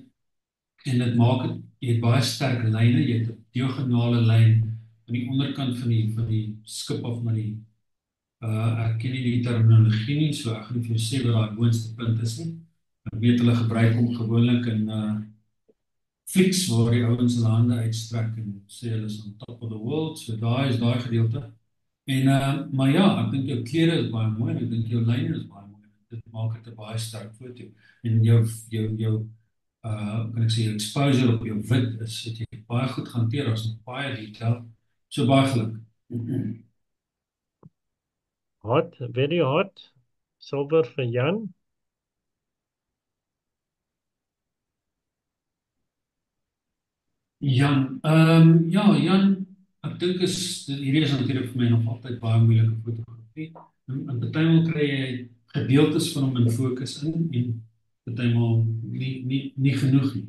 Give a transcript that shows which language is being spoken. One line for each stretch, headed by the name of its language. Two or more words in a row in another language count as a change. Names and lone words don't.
Afrikaans: En dit maak jy het baie sterk lyne, jy het 'n diagonale lyn aan die onderkant van die skip of na die Ek ken nie die terminologie nie, so ek gaan nie vir jou sê wat daai boonste punt is nie. Ek weet hulle gebruik hom gewoonlik in flieks waar die ouens hulle hande uitstrek en sê hulle is
English: on top of the world.
Afrikaans: So daai is daai gedeelte. En maar ja, ek dink jou klere is baie mooi en ek dink jou lyne is baie mooi. Dit maak dit 'n baie sterk foto. En jou kan ek sê jou exposure op jou wit is dit jy baie goed gehanteer, as nog baie detail. So baie geluk.
English: Hot, very hot.
Afrikaans: Silver vir Jan. Jan, ja, Jan, ek dink hierdie is natuurlik vir my nog altyd baie moeilike fotografie. En partymal kry jy gedeeltes van hom in fokus in en partymal nie genoeg nie.